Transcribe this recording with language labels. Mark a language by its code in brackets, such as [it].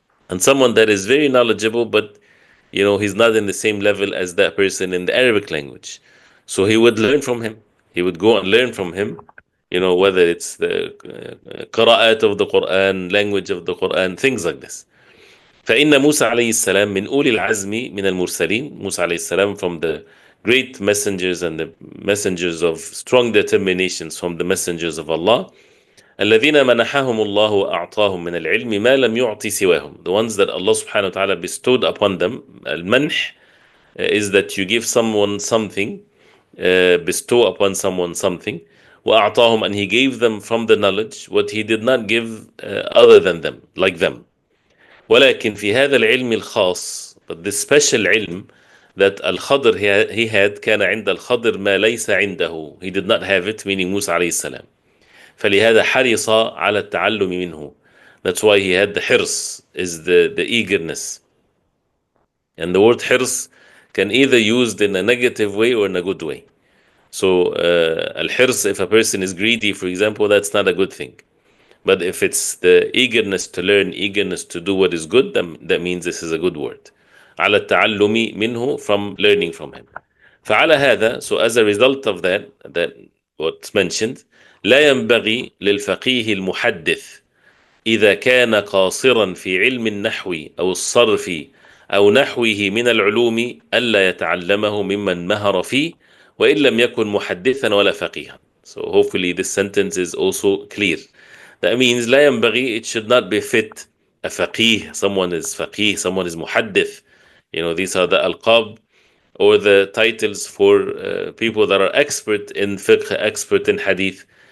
[en] And someone that is very knowledgeable, but he's not in the same level as that person in the Arabic language. So he would learn from him. He would go and learn from him, whether it's the qira'at of the Quran, language of the Quran, things like this. [ar] فإن موسى عليه السلام من أولي العزم من المرسلين. [en] Musa عليه السلام, from the great messengers and the messengers of strong determinations from the messengers of Allah. [ar] الذين منحهم الله وأعطاهم من العلم ما لم يعطي سواهم. [en] The ones that Allah subhanahu wa ta'ala bestowed upon them. Al-manh is that you give someone something, bestow upon someone something. وأعطاهم, and He gave them from the knowledge what He did not give other than them, like them. [ar] ولكن في هذا العلم الخاص, [en] but this special علم that Al-Khadr he had, [ar] كان عند الخضر ما ليس عنده. [en] He did not have it, meaning Musa عليه السلام. [ar] فلهذا حرص على التعلم منه. [en] That's why he had the hirs, is the eagerness. And the word hirs can either used in a negative way or in a good way. So al-hirs, if a person is greedy, for example, that's not a good thing. But if it's the eagerness to learn, eagerness to do what is good, that means this is a good word. [ar] على التعلم منه, [en] from learning from him. [ar] فعلى هذا, [en] so as a result of that what's mentioned, [ar] لا ينبغي للفقيه المحدث إذا كان قاصرا في علم النحو أو الصرف أو نحوه من العلوم ألا يتعلمه ممن مهر فيه وإن لم يكن محدثا ولا فقيها. [en] So hopefully this sentence is also clear. That means [ar] لا ينبغي, [en] it should not befit a faqih. Someone is faqih, someone is muhaddith. These are the alqab or the titles for people that are expert in fiqh, expert in hadith.